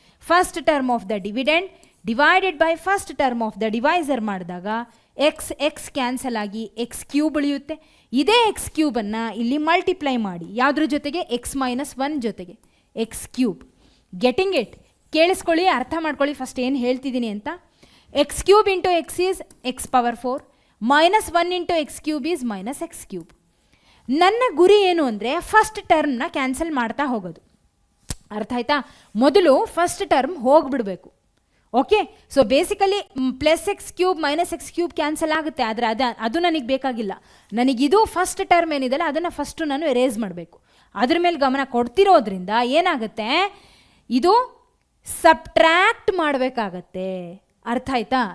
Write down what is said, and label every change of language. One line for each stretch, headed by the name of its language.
English: first term of the dividend divided by first term of the divisor
Kannada: ಮಾಡಿದಾಗ X cancel ಆಗಿ X cube ಉಳಿಯುತ್ತೆ. ಇದೇ X ಕ್ಯೂಬನ್ನು ಇಲ್ಲಿ multiply ಮಾಡಿ, ಯಾವುದ್ರ ಜೊತೆಗೆ, ಎಕ್ಸ್ ಮೈನಸ್ 1 ಜೊತೆಗೆ ಎಕ್ಸ್ ಕ್ಯೂಬ್.
English: Getting it?
Kannada: ಕೇಳಿಸ್ಕೊಳ್ಳಿ, ಅರ್ಥ ಮಾಡ್ಕೊಳ್ಳಿ ಫಸ್ಟ್ ಏನು ಹೇಳ್ತಿದ್ದೀನಿ ಅಂತ.
English: x cube into x is x power 4 minus 1 into x cube is minus x cube.
Kannada: ನನ್ನ ಗುರಿ ಏನು ಅಂದರೆ ಫಸ್ಟ್ ಟರ್ಮ್ನ ಕ್ಯಾನ್ಸಲ್ ಮಾಡ್ತಾ ಹೋಗೋದು. ಅರ್ಥ ಆಯ್ತಾ? ಮೊದಲು first term ಹೋಗಿಬಿಡಬೇಕು. Okay, so basically plus X cube minus X cube cancel ಆಗುತ್ತೆ, ಆದರೆ ಅದು ನನಗೆ ಬೇಕಾಗಿಲ್ಲ. ನನಗಿದು ಫಸ್ಟ್ ಟರ್ಮ್ ಏನಿದೆಯಲ್ಲ ಅದನ್ನು ಫಸ್ಟು ನಾನು ಎರೇಸ್ ಮಾಡಬೇಕು. ಅದ್ರ ಮೇಲೆ ಗಮನ ಕೊಡ್ತಿರೋದ್ರಿಂದ ಏನಾಗುತ್ತೆ, ಇದು ಸಬ್ಟ್ರ್ಯಾಕ್ಟ್ ಮಾಡಬೇಕಾಗತ್ತೆ. ಅರ್ಥ ಆಯ್ತಾ?